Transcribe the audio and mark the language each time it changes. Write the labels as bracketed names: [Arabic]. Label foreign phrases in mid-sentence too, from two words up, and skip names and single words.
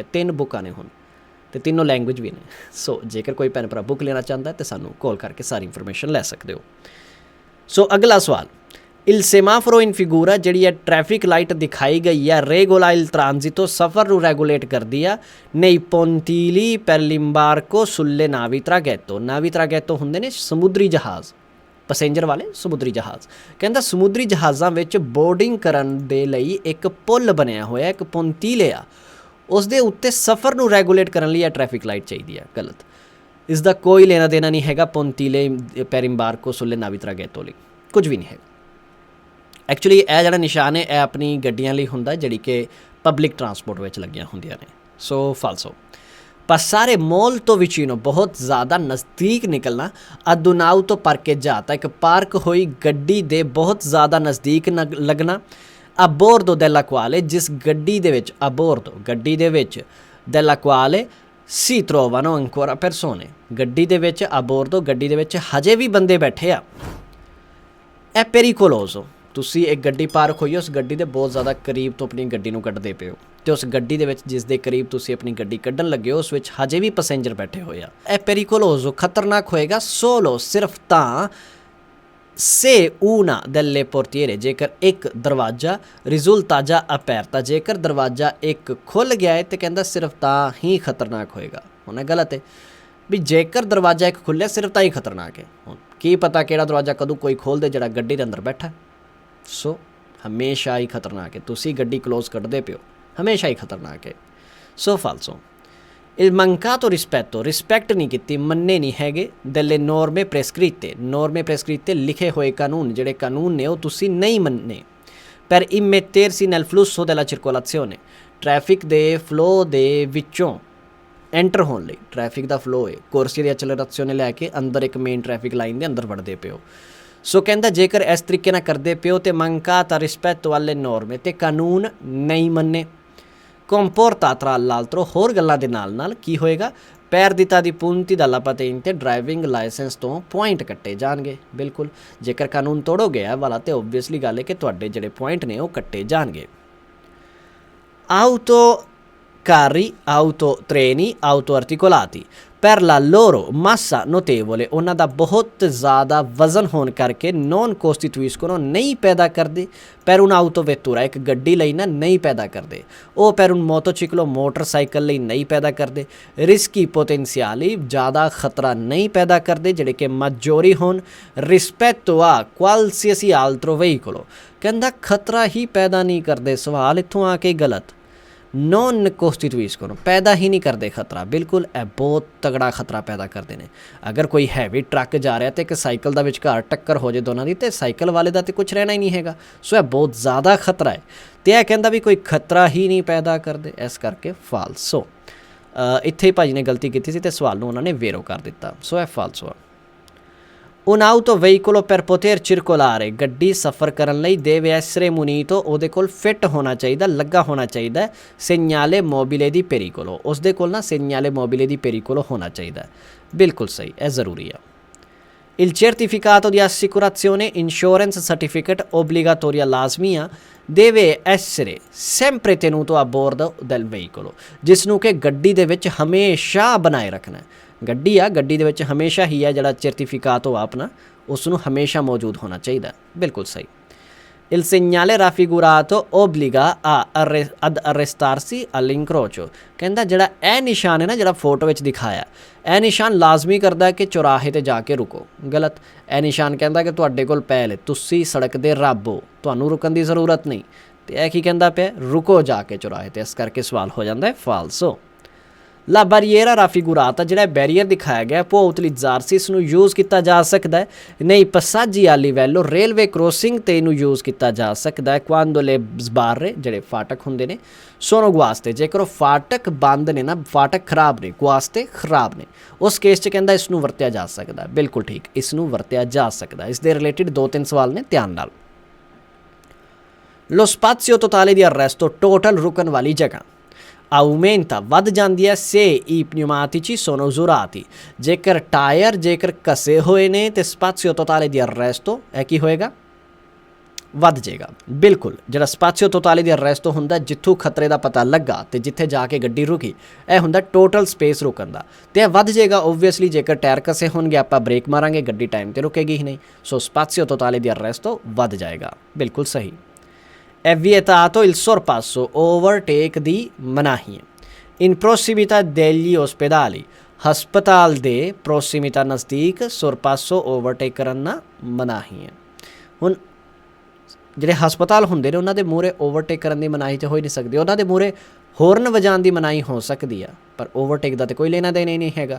[Punjabi] 3 ਬੁੱਕਾਂ ਨੇ ਹੁਣ, ਅਤੇ ਤਿੰਨੋਂ ਲੈਂਗੁਏਜ ਵੀ ਨੇ। ਸੋ ਜੇਕਰ ਕੋਈ ਭੈਣ ਭਰਾ ਬੁੱਕ ਲੈਣਾ ਚਾਹੁੰਦਾ ਤਾਂ ਸਾਨੂੰ ਕਾਲ ਕਰਕੇ ਸਾਰੀ ਇਨਫੋਰਮੇਸ਼ਨ ਲੈ ਸਕਦੇ ਹੋ। ਸੋ ਅਗਲਾ ਸਵਾਲ, [Italian] il semaforo in figura, [Punjabi] ਜਿਹੜੀ ਹੈ [English] traffic light [Punjabi] ਦਿਖਾਈ ਗਈ ਹੈ, [Italian] regola il transito, [Punjabi] ਸਫ਼ਰ ਨੂੰ ਰੈਗੂਲੇਟ ਕਰਦੀ ਆ, [Italian] nei pontili per l'imbarco sulle navi traghetto। navi traghetto [Punjabi] ਹੁੰਦੇ ਨੇ ਸਮੁੰਦਰੀ ਜਹਾਜ਼, ਪੈਸੇਂਜਰ ਵਾਲੇ ਸਮੁੰਦਰੀ ਜਹਾਜ਼। ਕਹਿੰਦਾ ਸਮੁੰਦਰੀ ਜਹਾਜ਼ਾਂ ਵਿੱਚ ਬੋਰਡਿੰਗ ਕਰਨ ਦੇ ਲਈ ਇੱਕ ਪੁੱਲ ਬਣਿਆ ਹੋਇਆ, ਇੱਕ ਪੋਂਤੀਲੇ ਆ, ਉਸ ਦੇ ਉੱਤੇ ਸਫ਼ਰ ਨੂੰ ਰੈਗੂਲੇਟ ਕਰਨ ਲਈ ਇਹ [English] traffic light [Punjabi] ਚਾਹੀਦੀ ਹੈ। ਗਲਤ। ਇਸ ਦਾ ਕੋਈ ਲੈਣਾ ਦੇਣਾ ਨਹੀਂ ਹੈਗਾ ਪੋਂਤੀਲੇ [Italian] per imbarco sulle navi traghetto [Punjabi] ਲਈ, ਕੁਝ ਵੀ ਨਹੀਂ ਹੈਗਾ। ਐਕਚੁਅਲੀ ਇਹ ਜਿਹੜਾ ਨਿਸ਼ਾਨ ਹੈ ਇਹ ਆਪਣੀ ਗੱਡੀਆਂ ਲਈ ਹੁੰਦਾ ਜਿਹੜੀ ਕਿ [English] public transport [Punjabi] ਵਿੱਚ ਲੱਗੀਆਂ ਹੁੰਦੀਆਂ ਨੇ। ਸੋ ਫਾਲਸੋ। [Italian] passare molto vicino, [Punjabi] ਬਹੁਤ ਜ਼ਿਆਦਾ ਨਜ਼ਦੀਕ ਨਿਕਲਣਾ, [Italian] adunauto parcheggiata, [Punjabi] ਇੱਕ ਪਾਰਕ ਹੋਈ ਗੱਡੀ ਦੇ ਬਹੁਤ ਜ਼ਿਆਦਾ ਨਜ਼ਦੀਕ ਲੱਗਣਾ, [Italian] a bordo della quale, [Punjabi] ਜਿਸ ਗੱਡੀ ਦੇ ਵਿੱਚ, [Italian] a bordo [Punjabi] ਗੱਡੀ ਦੇ ਵਿੱਚ, [Italian] della quale si trovano ancora persone, [Punjabi] ਗੱਡੀ ਦੇ ਵਿੱਚ, [Italian] a bordo [Punjabi] ਗੱਡੀ ਦੇ ਵਿੱਚ ਹਜੇ ਵੀ ਬੰਦੇ ਬੈਠੇ ਆ। [Italian] è pericoloso, [Punjabi] ਤੁਸੀਂ ਇੱਕ ਗੱਡੀ ਪਾਰਕ ਹੋਈ, ਉਸ ਗੱਡੀ ਦੇ ਬਹੁਤ ਜ਼ਿਆਦਾ ਕਰੀਬ ਤੋਂ ਆਪਣੀ ਗੱਡੀ ਨੂੰ ਕੱਢਦੇ ਪਏ ਹੋ, ਅਤੇ ਉਸ ਗੱਡੀ ਦੇ ਵਿੱਚ ਜਿਸ ਦੇ ਕਰੀਬ ਤੁਸੀਂ ਆਪਣੀ ਗੱਡੀ ਕੱਢਣ ਲੱਗੇ ਹੋ ਉਸ ਵਿੱਚ ਹਜੇ ਵੀ ਪੈਸੇਂਜਰ ਬੈਠੇ ਹੋਏ ਆ। ਇਹ pericoloso ਖਤਰਨਾਕ ਹੋਏਗਾ, solo ਸਿਰਫ ਤਾਂ, [Italian] se una delle portiere, [Punjabi] ਜੇਕਰ ਇੱਕ ਦਰਵਾਜ਼ਾ, [Italian] risulta già aperta, [Punjabi] ਜੇਕਰ ਦਰਵਾਜ਼ਾ ਇੱਕ ਖੁੱਲ੍ਹ ਗਿਆ ਹੈ ਤਾਂ ਕਹਿੰਦਾ ਸਿਰਫ ਤਾਂ ਹੀ ਖਤਰਨਾਕ ਹੋਏਗਾ। ਹੁਣ ਇਹ ਗਲਤ ਹੈ ਵੀ ਜੇਕਰ ਦਰਵਾਜ਼ਾ ਇੱਕ ਖੁੱਲ੍ਹਿਆ ਸਿਰਫ ਤਾਂ ਹੀ ਖਤਰਨਾਕ ਹੈ। ਹੁਣ ਕੀ ਪਤਾ ਕਿਹੜਾ ਦਰਵਾਜ਼ਾ ਕਦੋਂ ਕੋਈ ਖੋਲ੍ਹ ਜਿਹੜਾ ਗੱਡੀ ਦੇ ਅੰਦਰ ਬੈਠਾ। ਸੋ ਹਮੇਸ਼ਾ ਹੀ ਖਤਰਨਾਕ ਹੈ, ਤੁਸੀਂ ਗੱਡੀ ਕਲੋਜ਼ ਕੱਢਦੇ ਪਿਓ, ਹਮੇਸ਼ਾ ਹੀ ਖਤਰਨਾਕ ਹੈ। ਸੋ ਫਾਲਸੋ। [Italian] il mancato rispetto, [Punjabi] ਰਿਸਪੈਕਟ ਨਹੀਂ ਕੀਤੀ, ਮੰਨੇ ਨਹੀਂ ਹੈਗੇ, [Italian] delle norme prescritte, norme prescritte [Punjabi] ਲਿਖੇ ਹੋਏ ਕਾਨੂੰਨ, ਜਿਹੜੇ ਕਾਨੂੰਨ ਨੇ ਉਹ ਤੁਸੀਂ ਨਹੀਂ ਮੰਨੇ, [Italian] per immettersi nel flusso della circolazione, [Punjabi] ਟ੍ਰੈਫਿਕ ਦੇ ਫਲੋ ਦੇ ਵਿੱਚੋਂ ਐਂਟਰ ਹੋਣ ਲਈ। ਟ੍ਰੈਫਿਕ ਦਾ ਫਲੋ ਹੈ, ਕੋਰਸੀ ਦੀ ਐਕਸਲਰੇਸ਼ਨ ਲੈ ਕੇ ਅੰਦਰ ਇੱਕ [English] main traffic line [Punjabi] ਦੇ ਅੰਦਰ ਵੜਦੇ ਪਿਓ। ਸੋ ਕਹਿੰਦਾ ਜੇਕਰ ਇਸ ਤਰੀਕੇ ਨਾਲ ਕਰਦੇ ਪਿਓ ਤੇ [Italian] mancata rispetto alle norme, [Punjabi] ਤੇ ਕਾਨੂੰਨ ਨਹੀਂ ਮੰਨੇ, [Italian] comporta tra l'altro, [Punjabi] ਹੋਰ ਗੱਲਾਂ ਦੇ ਨਾਲ ਨਾਲ ਕੀ ਹੋਏਗਾ, [Italian] perdita di punti dalla patente, [English] driving license [Punjabi] ਤੋਂ ਪੁਆਇੰਟ ਕੱਟੇ ਜਾਣਗੇ। ਬਿਲਕੁਲ, ਜੇਕਰ ਕਾਨੂੰਨ ਤੋੜੋਗੇ ਇਹ ਵਾਲਾ ਤੇ ਓਬਵੀਅਸਲੀ ਗੱਲ ਹੈ ਕਿ ਤੁਹਾਡੇ ਜਿਹੜੇ ਪੁਆਇੰਟ ਨੇ ਉਹ ਕੱਟੇ ਜਾਣਗੇ। [Italian] auto carri, auto treni, auto articolati, per la loro massa notevole, [Punjabi] ਉਹਨਾਂ ਦਾ ਬਹੁਤ ਜ਼ਿਆਦਾ ਵਜ਼ਨ ਹੋਣ ਕਰਕੇ [Italian] non costituiscono, [Punjabi] ਨਹੀਂ ਪੈਦਾ ਕਰਦੇ, [Italian] per un autovettura, [Punjabi] ਇੱਕ ਗੱਡੀ ਲਈ ਨਾ ਨਹੀਂ ਪੈਦਾ ਕਰਦੇ, ਉਹ [Italian] per un motociclo, [Punjabi] ਮੋਟਰਸਾਈਕਲ ਲਈ ਨਹੀਂ ਪੈਦਾ ਕਰਦੇ, [Italian] rischi potenziali, [Punjabi] ਜ਼ਿਆਦਾ ਖਤਰਾ ਨਹੀਂ ਪੈਦਾ ਕਰਦੇ ਜਿਹੜੇ ਕਿ maggiori ਹੋਣ, [Italian] rispetto a qualsiasi altro veicolo, [Punjabi] ਕਹਿੰਦਾ ਖਤਰਾ ਹੀ ਪੈਦਾ ਨਹੀਂ ਕਰਦੇ। ਸਵਾਲ ਇੱਥੋਂ ਆ ਕੇ ਗਲਤ, [Italian] non costituiscono, [Punjabi] ਪੈਦਾ ਹੀ ਨਹੀਂ ਕਰਦੇ ਖਤਰਾ। ਬਿਲਕੁਲ, ਇਹ ਬਹੁਤ ਤਗੜਾ ਖਤਰਾ ਪੈਦਾ ਕਰਦੇ ਨੇ। ਅਗਰ ਕੋਈ [English] heavy truck [Punjabi] ਜਾ ਰਿਹਾ ਅਤੇ ਇੱਕ ਸਾਈਕਲ ਦਾ ਵਿਚਕਾਰ ਟੱਕਰ ਹੋ ਜਾਏ ਦੋਨਾਂ ਦੀ, ਅਤੇ ਸਾਈਕਲ ਵਾਲੇ ਦਾ ਤਾਂ ਕੁਛ ਰਹਿਣਾ ਹੀ ਨਹੀਂ ਹੈਗਾ। ਸੋ ਇਹ ਬਹੁਤ ਜ਼ਿਆਦਾ ਖਤਰਾ ਹੈ। ਤੇ ਇਹ ਕਹਿੰਦਾ ਵੀ ਕੋਈ ਖਤਰਾ ਹੀ ਨਹੀਂ ਪੈਦਾ ਕਰਦੇ, ਇਸ ਕਰਕੇ ਫਾਲਸੋ। ਇੱਥੇ ਹੀ ਭਾਜੀ ਨੇ ਗਲਤੀ ਕੀਤੀ ਸੀ ਤੇ ਸਵਾਲ ਨੂੰ ਉਹਨਾਂ ਨੇ ਵੇਰੋ ਕਰ ਦਿੱਤਾ, ਸੋ ਇਹ ਫਾਲਸੋ ਆ। [Italian] Un auto veicolo per poter circolare, [Punjabi] ਗੱਡੀ ਸਫ਼ਰ ਕਰਨ ਲਈ [Italian] deve essere munito, [Punjabi] ਉਹਦੇ ਕੋਲ ਫਿੱਟ ਹੋਣਾ ਚਾਹੀਦਾ, ਲੱਗਾ ਹੋਣਾ ਚਾਹੀਦਾ ਹੈ [Italian] segnale mobile di pericolo, [Punjabi] ਉਸਦੇ ਕੋਲ ਨਾ [Italian] segnale mobile di pericolo [Punjabi] ਹੋਣਾ ਚਾਹੀਦਾ ਹੈ। ਬਿਲਕੁਲ ਸਹੀ, ਇਹ ਜ਼ਰੂਰੀ ਆ। [Italian] Il certificato di assicurazione, [English] insurance certificate [Italian] obbligatoria ਲਾਜ਼ਮੀਆ, deve essere sempre tenuto a bordo del veicolo, [Punjabi] ਜਿਸ ਨੂੰ ਕਿ ਗੱਡੀ ਦੇ ਵਿੱਚ ਹਮੇਸ਼ਾ ਬਣਾਏ ਰੱਖਣਾ। ਗੱਡੀ ਆ, ਗੱਡੀ ਦੇ ਵਿੱਚ ਹਮੇਸ਼ਾ ਹੀ ਆ ਜਿਹੜਾ ਸਰਟੀਫਿਕਾਟ ਹੋ ਆਪਣਾ, ਉਸ ਨੂੰ ਹਮੇਸ਼ਾ ਮੌਜੂਦ ਹੋਣਾ ਚਾਹੀਦਾ। ਬਿਲਕੁਲ ਸਹੀ। [Italian] Il segnale raffigurato obbliga ad arrestarsi all'incrocio, [Punjabi] ਕਹਿੰਦਾ ਜਿਹੜਾ ਇਹ ਨਿਸ਼ਾਨ ਹੈ ਨਾ, ਜਿਹੜਾ ਫੋਟੋ ਵਿੱਚ ਦਿਖਾਇਆ, ਇਹ ਨਿਸ਼ਾਨ ਲਾਜ਼ਮੀ ਕਰਦਾ ਕਿ ਚੌਰਾਹੇ 'ਤੇ ਜਾ ਕੇ ਰੁਕੋ। ਗਲਤ। ਇਹ ਨਿਸ਼ਾਨ ਕਹਿੰਦਾ ਕਿ ਤੁਹਾਡੇ ਕੋਲ ਪਹਿਲ, ਤੁਸੀਂ ਸੜਕ ਦੇ ਰੱਬ ਹੋ, ਤੁਹਾਨੂੰ ਰੁਕਣ ਦੀ ਜ਼ਰੂਰਤ ਨਹੀਂ। ਤੇ ਇਹ ਕੀ ਕਹਿੰਦਾ ਪਿਆ? ਰੁਕੋ ਜਾ ਕੇ ਚੌਰਾਹੇ 'ਤੇ, ਇਸ ਕਰਕੇ ਸਵਾਲ ਹੋ ਜਾਂਦਾ ਹੈ ਫਾਲਸੋ। [Italian] la barriera raffigurata, [Punjabi] ਜਿਹੜਾ ਬੈਰੀਅਰ ਦਿਖਾਇਆ ਗਿਆ, [Italian] può utilizzarsi, [Punjabi] ਇਸ ਨੂੰ ਯੂਜ਼ ਕੀਤਾ ਜਾ ਸਕਦਾ ਹੈ ਨਹੀਂ [Italian] passaggi a livello, [English] railway crossing [Punjabi] 'ਤੇ ਇਹਨੂੰ ਯੂਜ਼ ਕੀਤਾ ਜਾ ਸਕਦਾ ਹੈ। [Italian] quando le sbarre, [Punjabi] ਜਿਹੜੇ ਫਾਟਕ ਹੁੰਦੇ ਨੇ, [Italian] sono guaste, [Punjabi] ਜੇਕਰ ਉਹ ਫਾਟਕ ਬੰਦ ਨੇ ਨਾ, ਫਾਟਕ ਖਰਾਬ ਨੇ, guaste ਖਰਾਬ ਨੇ, ਉਸ ਕੇਸ 'ਚ ਕਹਿੰਦਾ ਇਸ ਨੂੰ ਵਰਤਿਆ ਜਾ ਸਕਦਾ। ਬਿਲਕੁਲ ਠੀਕ, ਇਸ ਨੂੰ ਵਰਤਿਆ ਜਾ ਸਕਦਾ। ਇਸ ਦੇ ਰਿਲੇਟਿਡ 2-3 ਸਵਾਲ ਨੇ, ਧਿਆਨ ਨਾਲ। [Italian] lo spazio totale di arresto, [Punjabi] ਟੋਟਲ ਰੁਕਣ ਵਾਲੀ ਜਗ੍ਹਾ aumenta, ਵੱਧ ਜਾਂਦੀ ਹੈ [Italian] se i pneumatici sono usurati, [Punjabi] ਜੇਕਰ ਟਾਇਰ ਜੇਕਰ ਘਸੇ ਹੋਏ ਨੇ ਤੇ [Italian] spazio totale di arresto [Punjabi] ਇਹ ਕੀ ਹੋਏਗਾ? ਵੱਧ ਜਾਏਗਾ। ਬਿਲਕੁਲ, ਜਿਹੜਾ [Italian] spazio totale di arresto [Punjabi] ਹੁੰਦਾ, ਜਿੱਥੋਂ ਖਤਰੇ ਦਾ ਪਤਾ ਲੱਗਾ ਤੇ ਜਿੱਥੇ ਜਾ ਕੇ ਗੱਡੀ ਰੁਕੀ, ਇਹ ਹੁੰਦਾ [English] total space [Punjabi] ਰੁਕਣ ਦਾ, ਤੇ ਇਹ ਵੱਧ ਜਾਏਗਾ ਓਬਵੀਅਸਲੀ। ਜੇਕਰ ਟਾਇਰ ਘਸੇ ਹੋਣਗੇ, ਆਪਾਂ ਬ੍ਰੇਕ ਮਾਰਾਂਗੇ, ਗੱਡੀ ਟਾਈਮ ਤੇ ਰੁਕੇਗੀ ਹੀ ਨਹੀਂ, ਸੋ [Italian] spazio totale di arresto [Punjabi] ਵੱਧ ਜਾਏਗਾ। ਬਿਲਕੁਲ ਸਹੀ। [Italian] È vietato il sorpasso, [Punjabi] overtake ਦੀ ਮਨਾਹੀ ਹੈ। [Italian] in prossimità degli ospedali, [Punjabi] ਹਸਪਤਾਲ ਦੇ ਪ੍ਰੋਸੀਮਿਟਾ ਨਜ਼ਦੀਕ sorpasso overtake ਕਰਨ ਨਾ ਮਨਾਹੀ ਹੈ। ਹੁਣ ਜਿਹੜੇ ਹਸਪਤਾਲ ਹੁੰਦੇ ਨੇ ਉਹਨਾਂ ਦੇ ਮੂਹਰੇ ਓਵਰਟੇਕ ਕਰਨ ਦੀ ਮਨਾਹੀ ਤਾਂ ਹੋ ਹੀ ਨਹੀਂ ਸਕਦੀ, ਉਹਨਾਂ ਦੇ ਮੂਹਰੇ ਹੋਰਨ ਵਜਾਉਣ ਦੀ ਮਨਾਹੀ ਹੋ ਸਕਦੀ ਆ, ਪਰ ਓਵਰਟੇਕ ਦਾ ਤਾਂ ਕੋਈ ਲੈਣਾ ਦੇਣਾ ਹੀ ਨਹੀਂ ਹੈਗਾ।